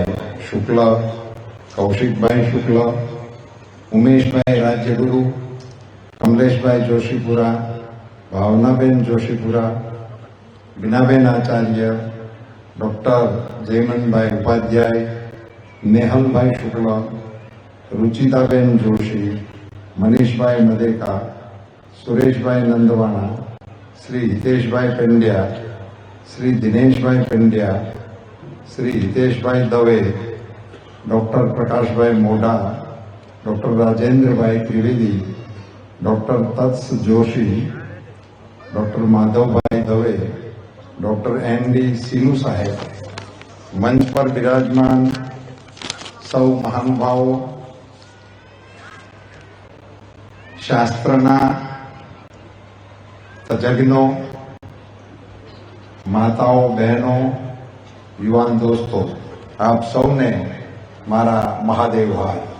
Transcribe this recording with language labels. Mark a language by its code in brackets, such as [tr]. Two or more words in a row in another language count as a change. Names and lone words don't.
[gu] શુક્લ, કૌશિકભાઈ શુક્લ, ઉમેશભાઈ રાજ્યગુરુ, કમલેશભાઈ જોશીપુરા, ભાવનાબેન જોશીપુરા, બીનાબેન આચાર્ય, ડોક્ટર જયમનભાઈ ઉપાધ્યાય, નેહલભાઈ શુક્લ, [hi] रुचिताबेन जोशी, मनीषभाई मदेका, सुरेशभाई नंदवाणा, श्री हितेशभाई पेंड्या, श्री दिनेशभाई पेंड्या, श्री हितेशभाई दवे, डॉक्टर प्रकाशभाई मोडा, डॉक्टर राजेंद्रभाई त्रिवेदी, डॉक्टर तत्स जोशी, डॉक्टर माधवभाई दवे, डॉक्टर एन.डी. सीलू साहेब, मंच पर विराजमान सौ महानुभावों, [gu] શાસ્ત્રના તજજ્ઞો, માતાઓ, બહેનો, યુવાન દોસ્તો, આપ સૌને મારા મહાદેવ હાર.